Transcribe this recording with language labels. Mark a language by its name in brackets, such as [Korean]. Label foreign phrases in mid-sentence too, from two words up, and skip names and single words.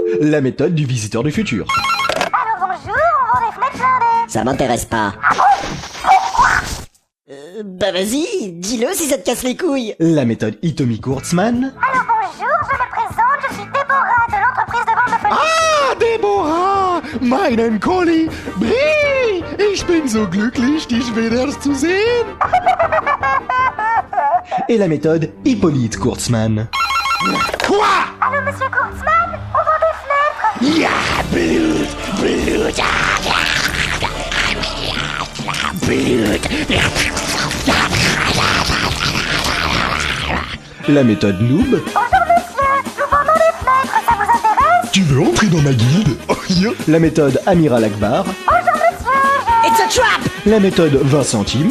[French] La méthode du visiteur du futur. Allô, bonjour, on vend des fenêtres blindées. Ça m'intéresse pas. Bah vas-y, dis-le si ça te casse les couilles. La méthode Hitomi Kurtzman. Allô, bonjour, je me présente, je suis Déborah de l'entreprise de vente de fenêtres. [German] Ah, Deborah! Meinen Colli! Brie! Ich bin so glücklich, dich wieder zu sehen! [French] Et la méthode Hippolyte Kurtzman. Quoi? Allô, monsieur Kurtzman, on vend des fenêtres. [German] Ja, Blut, Blut, ja, ja, ja, ja, ja. [French] La méthode noob. Bonjour monsieur, nous vendons les fenêtres, ça vous intéresse? Tu veux entrer dans ma guilde? Oh, yo. La méthode Amiral Akbar. Bonjour monsieur, [English] It's a trap! [French] La méthode 20 centimes.